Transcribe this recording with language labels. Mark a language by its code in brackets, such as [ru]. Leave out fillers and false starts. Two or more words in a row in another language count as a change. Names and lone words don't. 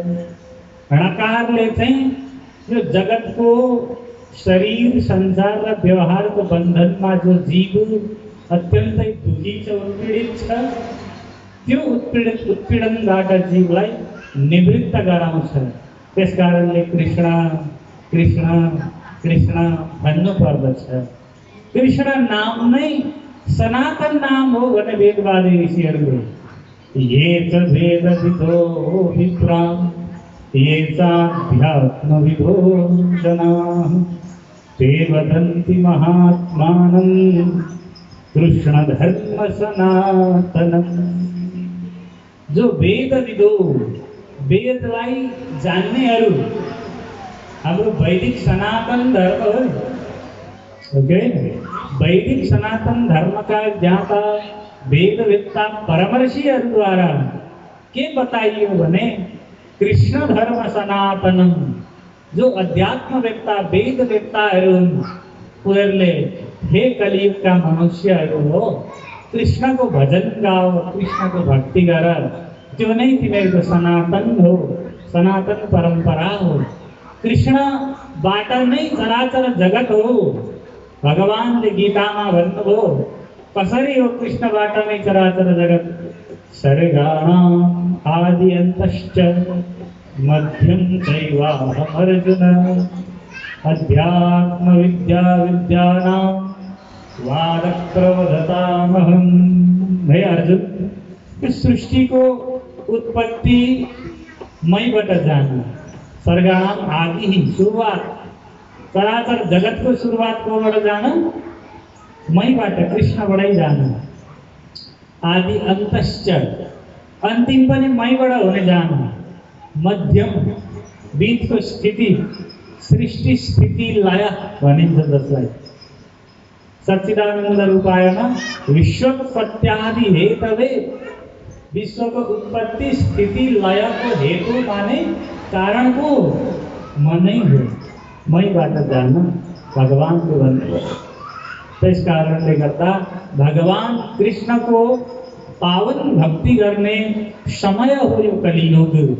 [ne] णकारले चाहिँ यो जगतको शरीर संसार र व्यवहारको बन्धनमा जो जीव अत्यन्तै दुखी छ, उत्पीडित छ, त्यो उत्पीडनबाट जीवलाई निवृत्त गराउँछ। त्यसकारणले कृष्ण कृष्ण कृष्ण भन्नु पर्दछ। कृष्ण नाम नै सनातन नाम हो भने वेदवादी ऋषिहरूले [sa] ये च वेदविदो विप्राः ये चाध्यात्मविदो जनाः ते वदन्ति महात्मानं कृष्ण धर्म सनातनम्। [ne] जो वेदविदो, वेदलाई जान्नेहरू हाम्रो वैदिक सनातन धर्म हो। ओके, वैदिक सनातन धर्म का ज्ञाता वेदवेत्ता परमर्षिहरूद्वारा के बताइयो भने [sa] कृष्ण धर्म सनातनम। [ne] जो अध्यात्मवेत्ता वेदवेत्ताहरू उनीहरूले हे कलियुगका मनुष्यहरू हो, कृष्णको भजन गाओ, कृष्णको भक्ति गर, त्यो नै तिमीहरूको सनातन हो, सनातन परम्परा हो। कृष्णबाट नै चराचर जगत हो। भगवानले गीतामा भन्नुभयो कसरी हो कृष्णबाट नै चराचर जगत? [sa] सर्गाणाम् आदि अन्तश्च मध्यं चैवाहम् अर्जुन अध्यात्म विद्या विद्यानां वाद प्रवदतामहम्। [ne] हे अर्जुन, [hi] इस सृष्टि को उत्पत्ति [ne] मैबाट जानु। [sa] सर्गाणाम आदि [ne] ही सुरुवात, चराचर जगत को सुरुवात कोबाट जानु? मैबाट, कृष्णबाटै जानु। [sa] आदि अन्तश्च, [ne] अन्तिम पनि मैबाट हुने जानु। मध्यम, बीचको स्थिति, सृष्टि स्थिति लय भनिन्छ जसलाई। [sa] सच्चिदानन्द रूपायमा विश्वोत्पत्त्यादि हेतवे, [ne] विश्वको उत्पत्ति स्थिति लयको हेतु माने कारणको मनै हो। मैबाट जान भगवानको भन्नुभयो। त्यस कारणले गर्दा भगवान कृष्णको पावन भक्ति गर्ने समय हो यो कलियुग।